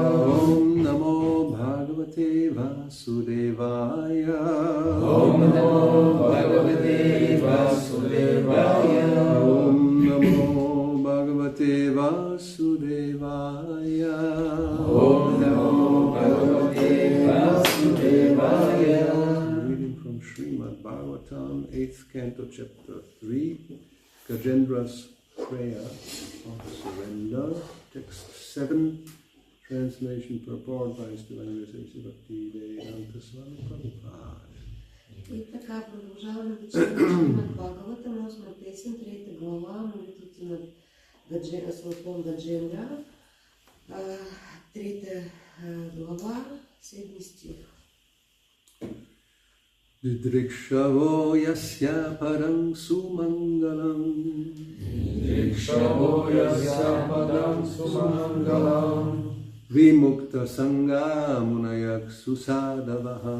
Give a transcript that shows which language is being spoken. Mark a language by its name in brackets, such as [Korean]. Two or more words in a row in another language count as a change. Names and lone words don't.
[Sanskrit] ॐ नमो भगवते वासुदेवाय ॐ नमो भगवते वासुदेवाय ॐ नमो भगवते वासुदेवाय ॐ नमो भगवते वासुदेवाय. [English] Reading from Srimad Bhagavatam, 8th Canto, Chapter 3, Gajendra's Prayer of Surrender, Text 7, Translation purport by His Divine Grace Bhakti-yoga Swami Prabhupada. [Bulgarian] И така продължаваме да четем над Бхагавата, 8 песен, 3 глава, молитвите на Святон Гаджендра, 3 глава, 7 стих. [Sanskrit] दिदृक्षवो यस्य परं सुमङ्गलम् दिदृक्षवो यस्य पदं सुमङ्गलम् विमुक्त सङ्गा मुनयः सुसाधवः